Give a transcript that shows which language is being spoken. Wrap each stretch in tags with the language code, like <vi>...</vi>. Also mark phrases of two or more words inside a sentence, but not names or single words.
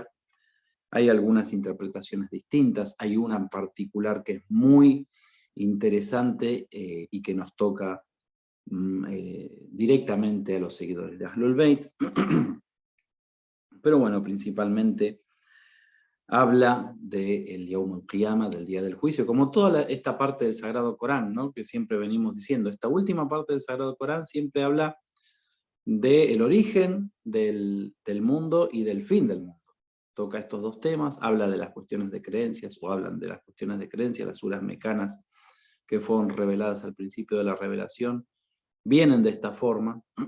<es>Hay algunas interpretaciones distintas, hay una en particular que es muy interesante y que nos toca directamente a los seguidores de</es> <ar>أهل البيت.</ar> <es>Pero bueno, principalmente habla del</es> <ar>يوم القيامة,</ar> <es>del día del juicio, como toda esta parte del Sagrado Corán, ¿no? Que siempre venimos diciendo. Esta última parte del Sagrado Corán siempre habla del origen del mundo y del fin del mundo. Toca estos dos temas, habla de las cuestiones de creencias, o hablan de las cuestiones de creencias, las suras mecanas que fueron reveladas al principio de la revelación, vienen de esta forma.</es>